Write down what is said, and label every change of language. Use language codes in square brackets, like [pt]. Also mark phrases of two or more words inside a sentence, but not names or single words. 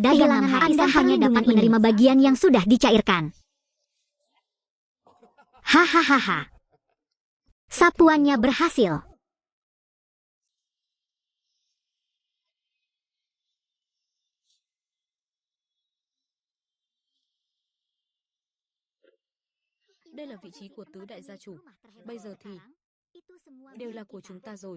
[id] Anda hanya dapat menerima bagian yang sudah dicairkan. Hahaha. Sapuannya berhasil. [vi] Đây là vị trí của tứ đại gia chủ. Bây giờ thì đều là của chúng ta rồi.